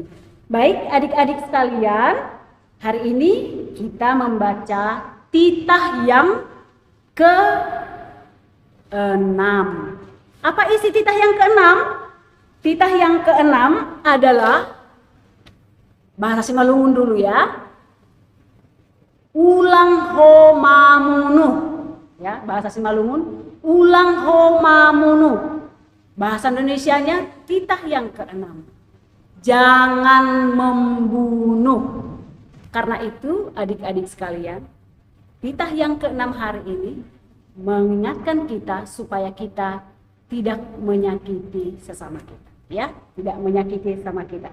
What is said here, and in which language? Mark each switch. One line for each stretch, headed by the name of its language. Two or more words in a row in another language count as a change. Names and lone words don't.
Indonesian: Baik adik-adik sekalian, hari ini kita membaca titah yang ke-6. Apa isi titah yang ke-6? Titah yang ke-6 adalah bahasa Simalungun dulu ya.
Batak Simalungun: Ulang homamunu.
Indonesian: Ya, bahasa Simalungun,
Batak Simalungun: ulang homamunu.
Indonesian: Bahasa Indonesianya titah yang ke-6. Jangan membunuh. Karena itu adik-adik sekalian, titah yang ke-6 hari ini mengingatkan kita supaya kita tidak menyakiti sesama kita, ya, tidak menyakiti sesama kita.